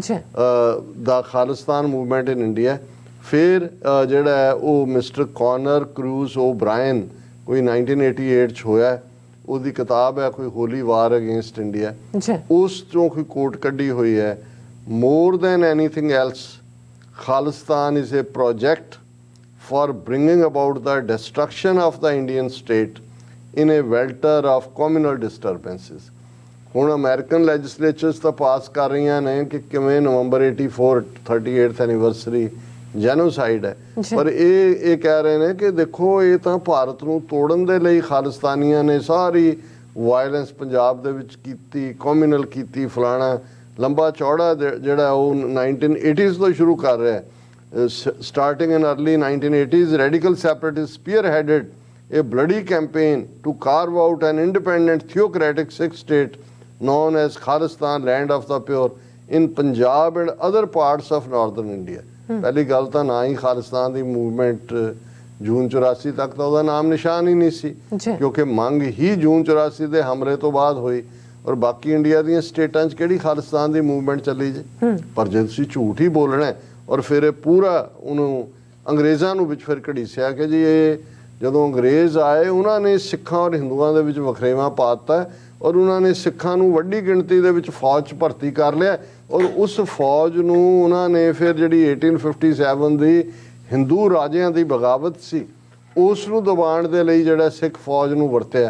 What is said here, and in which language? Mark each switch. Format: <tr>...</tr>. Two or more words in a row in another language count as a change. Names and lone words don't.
<en>the Khalistan movement in India,</en> <pa>ਫਿਰ ਜਿਹੜਾ ਹੈ ਉਹ ਮਿਸਟਰ ਕੌਨਰ ਕਰੂਜ਼ ਓਬਰਾਇਨ ਕੋਈ 1988 'ਚ ਹੋਇਆ, ਉਹਦੀ ਕਿਤਾਬ ਹੈ ਕੋਈ ਹੋਲੀ ਵਾਰ ਅਗੇਂਸਟ ਇੰਡੀਆ, ਉਸ ਚੋਂ ਕੋਈ ਕੋਟ ਕੱਢੀ ਹੋਈ ਹੈ,</pa> <en>more than anything else Khalistan is a project for bringing about the destruction of the Indian state in a welter of communal disturbances.</en> <pa>ਹੁਣ ਅਮਰੀਕਨ ਲੈਜਿਸਲੇਚਰਸ ਤਾਂ ਪਾਸ ਕਰ ਰਹੀਆਂ ਨੇ ਕਿ ਕਿਵੇਂ ਨਵੰਬਰ 84 38th</pa> <en>anniversary genocide</en> <pa>ਹੈ, ਪਰ ਇਹ ਕਹਿ ਰਹੇ ਨੇ ਕਿ ਦੇਖੋ ਇਹ ਤਾਂ ਭਾਰਤ ਨੂੰ ਤੋੜਨ ਦੇ ਲਈ ਖਾਲਿਸਤਾਨੀਆਂ ਨੇ ਸਾਰੀ ਵਾਇਲੈਂਸ ਪੰਜਾਬ ਦੇ ਵਿੱਚ ਕੀਤੀ, ਕਮਿਊਨਲ ਕੀਤੀ, ਫਲਾਣਾ ਲੰਬਾ ਚੌੜਾ ਜਿਹੜਾ ਉਹ 1980s ਤੋਂ ਸ਼ੁਰੂ ਕਰ ਰਿਹਾ ਹੈ।</pa> <en>Starting in early 1980s, radical separatists spearheaded a bloody campaign to carve out an independent theocratic Sikh state known as Khalistan, land of the pure, in Punjab and other parts of northern India।</en> <pa>ਪਹਿਲੀ ਗੱਲ ਤਾਂ ਨਾ ਹੀ ਖਾਲਿਸਤਾਨ ਦੀ ਮੂਵਮੈਂਟ ਜੂਨ 84 ਤੱਕ ਤਾਂ ਉਹਦਾ ਨਾਮ ਨਿਸ਼ਾਨ ਹੀ ਨਹੀਂ ਸੀ, ਕਿਉਂਕਿ ਮੰਗ ਹੀ ਜੂਨ 84 ਦੇ ਹਮਲੇ ਤੋਂ ਬਾਅਦ ਹੋਈ, ਔਰ ਬਾਕੀ ਇੰਡੀਆ ਦੀਆਂ ਸਟੇਟਾਂ 'ਚ ਕਿਹੜੀ ਖਾਲਿਸਤਾਨ ਦੀ ਮੂਵਮੈਂਟ ਚੱਲੀ ਜੇ। ਪਰ ਜੇ ਤੁਸੀਂ ਝੂਠ ਹੀ ਬੋਲਣਾ ਔਰ ਫਿਰ ਇਹ ਪੂਰਾ ਉਹਨੂੰ ਅੰਗਰੇਜ਼ਾਂ ਨੂੰ ਵਿੱਚ ਫਿਰ ਘੜੀਸਿਆ ਕਿ ਜੀ ਇਹ ਜਦੋਂ ਅੰਗਰੇਜ਼ ਆਏ ਉਹਨਾਂ ਨੇ ਸਿੱਖਾਂ ਔਰ ਹਿੰਦੂਆਂ ਦੇ ਵਿੱਚ ਵਖਰੇਵਾਂ ਪਾ ਦਿੱਤਾ, ਔਰ ਉਹਨਾਂ ਨੇ ਸਿੱਖਾਂ ਨੂੰ ਵੱਡੀ ਗਿਣਤੀ ਦੇ ਵਿੱਚ ਫੌਜ 'ਚ ਭਰਤੀ ਕਰ ਲਿਆ, ਔਰ ਉਸ ਫੌਜ ਨੂੰ ਉਹਨਾਂ ਨੇ ਫਿਰ ਜਿਹੜੀ 1857 ਦੀ ਹਿੰਦੂ ਰਾਜਿਆਂ ਦੀ ਬਗਾਵਤ ਸੀ ਉਸ ਨੂੰ ਦਬਾਉਣ ਦੇ ਲਈ ਜਿਹੜਾ ਸਿੱਖ ਫੌਜ ਨੂੰ ਵਰਤਿਆ।</pa>